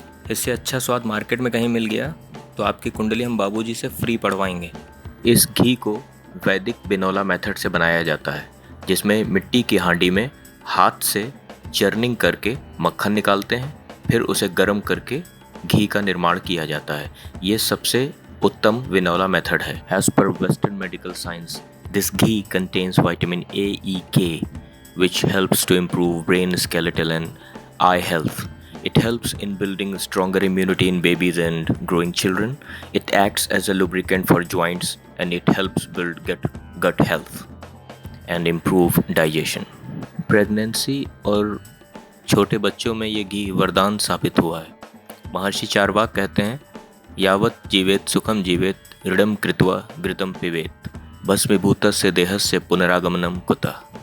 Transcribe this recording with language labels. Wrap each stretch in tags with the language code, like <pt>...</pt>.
<hi>इससे अच्छा स्वाद मार्केट में कहीं मिल गया तो आपकी कुंडली हम बाबूजी से फ्री पढ़वाएंगे। इस घी को वैदिक बिनौला मेथड से बनाया जाता है, जिसमें मिट्टी की हांडी में हाथ से चर्निंग करके मक्खन निकालते हैं, फिर उसे गर्म करके घी का निर्माण किया जाता है। ये सबसे उत्तम विनौला मेथड है।</hi> <en>As per Western medical science, this ghee contains vitamin A, E, K, which helps to improve brain, skeletal and eye health. It helps in building stronger immunity in babies and growing children. It acts as a lubricant for joints and it helps build gut health and improve digestion.</en> <hi>Pregnancy और छोटे बच्चों में ये घी वरदान साबित हुआ है। महर्षि चार्वाक कहते हैं,</hi> <sa>यावत जीवेत सुखम जीवेत ऋडम कृत्वा घृतम पिबेत भस्मीभूतस्य देहस्य पुनरागमनम कुतः।</sa>